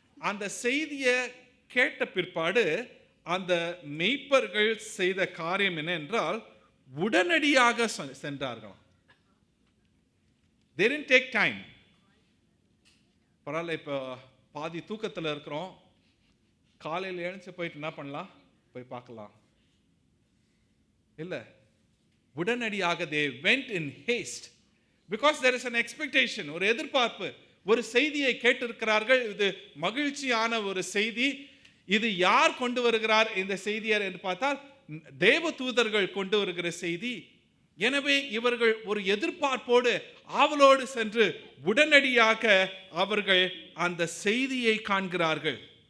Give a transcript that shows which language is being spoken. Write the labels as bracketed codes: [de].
[ta] அந்த செய்தியை கேட்ட பிற்பாடு அந்த மெய்ப்பர்கள் செய்த காரியம் என்ன என்றால், உடனடியாக சென்றார்கள். [en] They didn't take time. [ta] பரவாயில்ல, இப்போ பாதி தூக்கத்தில் இருக்கிறோம், காலையில் எழுந்து போயிட்டு என்ன பண்ணலாம், போய் பார்க்கலாம். இல்லை, உடனடியாக [en] they went in haste because there is an expectation, [ta] ஒரு எதிர்பார்ப்பு. ஒரு செய்தியை கேட்டிருக்கிறார்கள், இது மகிழ்ச்சியான ஒரு செய்தி. இது யார் கொண்டு வருகிறார் இந்த செய்தியை என்று பார்த்தால், தேவ தூதர்கள் கொண்டு வருகிற செய்தி. எனவே இவர்கள் ஒரு எதிர்பார்ப்போடு ஆவலோடு சென்று உடனடியாக அவர்கள் அந்த செய்தியை காண்கிறார்கள்.